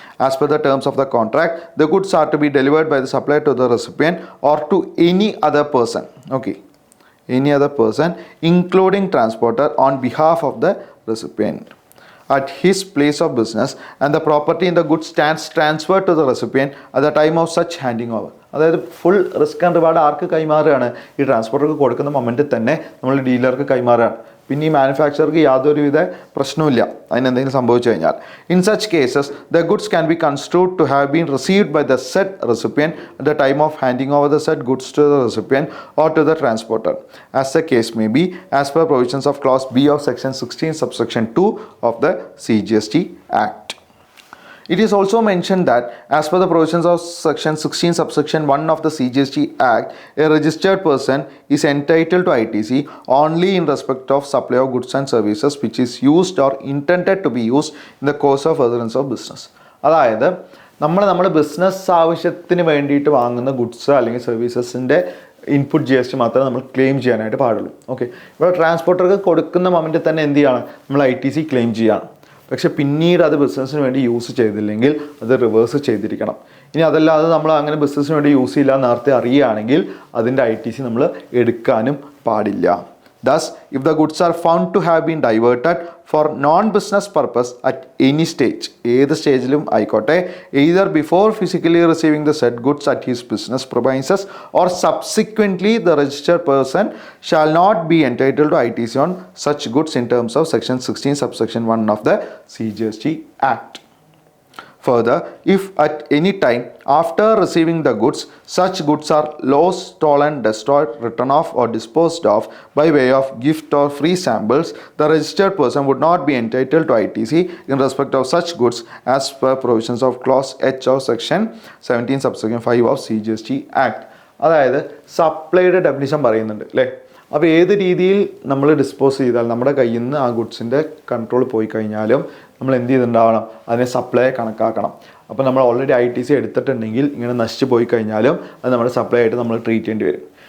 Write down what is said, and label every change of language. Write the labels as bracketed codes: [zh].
[en] As per the terms of the contract, the goods are to be delivered by the supplier to the recipient or to any other person, okay, any other person including transporter on behalf of the recipient at his place of business, and the property in the goods stands transferred to the recipient at the time of such handing over. [ml] അതായത് full risk and reward ആർക്ക് കൈമാറുകയാണ്? ഈ ട്രാൻസ്പോർട്ടർക്ക് കൊടുക്കുന്ന മൊമെൻറ്റിൽ തന്നെ നമ്മൾ ഡീലർക്ക് കൈമാറുകയാണ്. പിന്നെ ഈ മാനുഫാക്ചർക്ക് യാതൊരുവിധ പ്രശ്നവുമില്ല അതിനെന്തെങ്കിലും സംഭവിച്ചു കഴിഞ്ഞാൽ. [en] In such cases the goods can be construed to have been received by the said recipient at the time of handing over the said goods to the recipient or to the transporter, as the case may be, as per provisions of clause B of section 16 subsection 2 of the CGST Act. It is also mentioned that as per the provisions of section 16 subsection 1 of the CGST Act, a registered person is entitled to ITC only in respect of supply of goods and services which is used or intended to be used in the course of furtherance of business. [ml] അതായത് നമ്മുടെ business ആവശ്യത്തിന് വേണ്ടിയിട്ട് വാങ്ങുന്ന goods അല്ലെങ്കിൽ സർവീസസിൻ്റെ input GST മാത്രമേ നമ്മൾ claim ചെയ്യാനായിട്ട് പാടുള്ളൂ. ഓക്കെ, ഇപ്പോൾ ട്രാൻസ്പോർട്ടർക്ക് കൊടുക്കുന്ന മൊമെൻറ്റിൽ തന്നെ എന്ത് ചെയ്യണം, നമ്മൾ ITC ക്ലെയിം ചെയ്യണം. പക്ഷെ പിന്നീട് അത് ബിസിനസ്സിന് വേണ്ടി യൂസ് ചെയ്തില്ലെങ്കിൽ അത് റിവേഴ്സ് ചെയ്തിരിക്കണം. ഇനി അതല്ലാതെ നമ്മൾ അങ്ങനെ ബിസിനസ്സിന് വേണ്ടി യൂസ് ചെയ്യില്ല നേരത്തെ അറിയുകയാണെങ്കിൽ അതിൻ്റെ ITC നമ്മൾ എടുക്കാനും പാടില്ല. [en] Thus, if the goods are found to have been diverted for non-business purpose at any stage, [ml] ഏത് സ്റ്റേജിലും ആയിക്കോട്ടെ, [en] either before physically receiving the said goods at his business premises or subsequently, the registered person shall not be entitled to ITC on such goods in terms of section 16 subsection 1 of the CGST Act. Further, if at any time after receiving the goods, such goods are lost, stolen, destroyed, written off or disposed of by way of gift or free samples, the registered person would not be entitled to ITC in respect of such goods as per provisions of clause H of section 17 subsection 5 of CGST Act. [ml] അതായത് സപ്ലൈയുടെ definition പറയുന്നുണ്ട് അല്ലേ. അപ്പോൾ ഏത് രീതിയിൽ നമ്മൾ dispose ചെയ്താൽ നമ്മുടെ കയ്യിൽ നിന്ന് ആ ഗുഡ്സിൻ്റെ കൺട്രോൾ പോയി കഴിഞ്ഞാലും നമ്മൾ എന്ത് ചെയ്തിട്ടുണ്ടാവണം, അതിനെ സപ്ലൈ കണക്കാക്കണം. അപ്പോൾ നമ്മൾ ഓൾറെഡി ITC എടുത്തിട്ടുണ്ടെങ്കിൽ ഇങ്ങനെ നശിച്ചു പോയി കഴിഞ്ഞാലും അത് നമ്മുടെ സപ്ലൈ ആയിട്ട് നമ്മൾ ട്രീറ്റ് ചെയ്യേണ്ടി വരും.